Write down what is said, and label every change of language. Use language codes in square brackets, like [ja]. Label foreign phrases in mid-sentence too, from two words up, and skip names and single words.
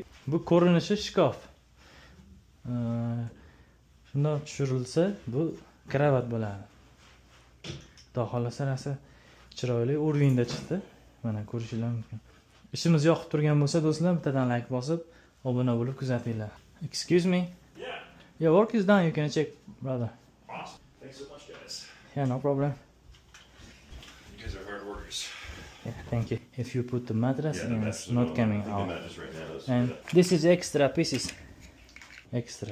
[uz] Bu ko'rinishi shkaf. Shundoq tushirilsa, bu kravat bo'ladi. Xudo xolasa narsa chiroyli urinda chiqdi. Mana ko'rishingiz mumkin. Ishimiz yoqib turgan bo'lsa, do'stlar, bittadan like bosib, obuna bo'lib kuzatinglar. [en] Excuse me. Yeah. Your work is done. You can check, brother. Awesome. Thanks so much, guys. Yeah, no problem. You guys are hard workers. Yeah, thank you. If you put the mattress Yeah, in, that's it's not coming the out. mattress right now is And for this is extra pieces. Extra.